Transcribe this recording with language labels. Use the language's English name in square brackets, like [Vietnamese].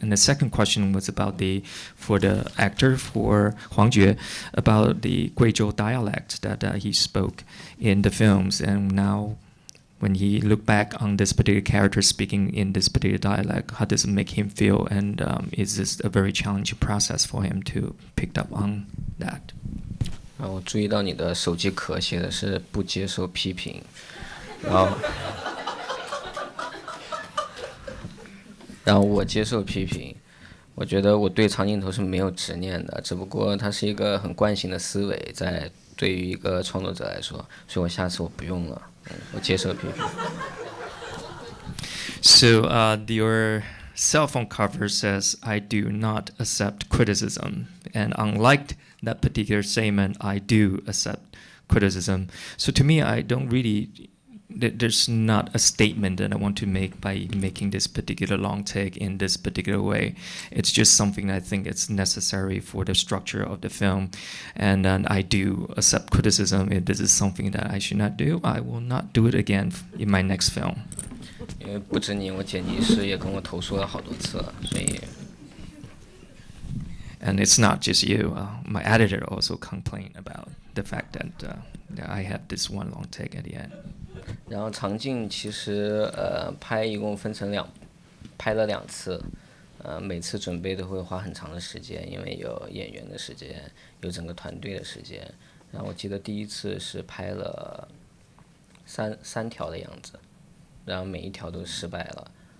[English] And the second question was about for the actor, for Huang Jue, about the Guizhou dialect that he spoke in the films. And now when he looked back on this particular character speaking in this particular dialect, how does it make him feel? And is this a very challenging process for him to pick up on that? [Chinese] 我注意到你的手机壳写的是不接受批评，然后我接受批评。我觉得我对长镜头是没有执念的，只不过它是一个很惯性的思维，在对于一个创作者来说，所以我下次我不用了，我接受批评。 [English] So your cell phone cover says, "I do not accept criticism," and unlike that particular statement, I do accept criticism. So to me, I don't really. There's not a statement that I want to make by making this particular long take in this particular way. It's just something I think it's necessary for the structure of the film. And I do accept criticism. If this is something that I should not do, I will not do it again in my next film. [Chinese] 因为不止你，我剪辑师也跟我投诉了好多次了，所以。 [English] And it's not just you. My editor also complained about the fact that I have this one long take at the end. [Chinese] 然后长镜其实拍一共分成拍了2次，每次准备都会花很长的时间，因为有演员的时间，有整个团队的时间。然后我记得第一次是拍了三条的样子，然后每一条都失败了。